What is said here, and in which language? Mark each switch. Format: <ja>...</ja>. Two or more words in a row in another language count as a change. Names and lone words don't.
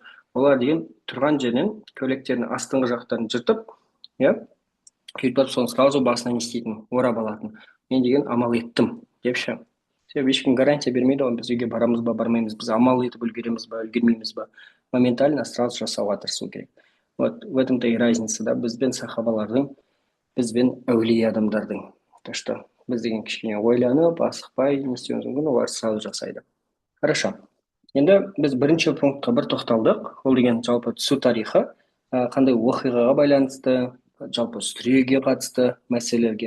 <kk>Олар деген тұрған жерден көйлектерінің астыңғы жақтарын жыртып, иә, сөйтіп барып соны сразу басына не істейтін, орап алатын. Мен деген амал еттім деп ше. Себебі ешкім гарантия бермейді ғой, біз үйге барамыз ба, бармаймыз, біз амал етіп үлгереміз ба, үлгермейміз ба.</kk> <ru>Моментально сразу</ru> <kk>жасауға тырысу керек.</kk> <ru>Вот в этом-то и разница,</ru> <kk>да, бізбен сахабалардың, бізбен әулие адамдардың.</kk> <ru>То что</ru> <kk>біз деген кішкене ойланып, асықпай не істеуіміз мүмкін, олар сразу жасайды.</kk> <ru>Хорошо.</ru> <kk>Енді біз бірінші пунктқа бір тоқталдық. Ол деген жалпы түсу тарихы, қандай оқиғаға байланысты, жалпы сүреге қатысты мәселелерге.</kk>